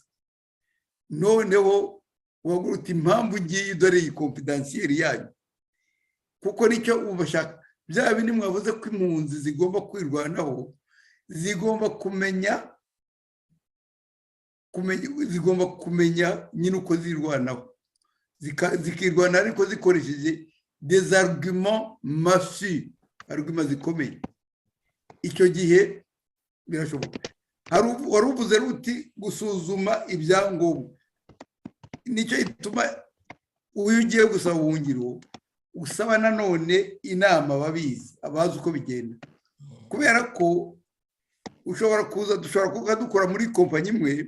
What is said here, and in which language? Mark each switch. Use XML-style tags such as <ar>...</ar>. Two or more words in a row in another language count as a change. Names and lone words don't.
<rw>Noneho waguruta impamvu ngiye dore iyi confidentiel yanyu kuko nicyo ubashaka bya bindi mwavuze ko impunzi zigomba kwirwanaho zigomba kumenya nyine uko zirwanaho zikirwana ariko zikoresheje</rw> <fr>des arguments massifs,</fr> <rw>arguments zikomeye. Icyo gihe birashoboka. Wari uvuze ruti gusuzuma ibyangombwa nicyo ituma uyu ugiye gusaba ubuhungiro usaba nanone inama babizi abazi uko bigenda kubera ko dushobora kuba dukora muri kompanyi imwe</rw>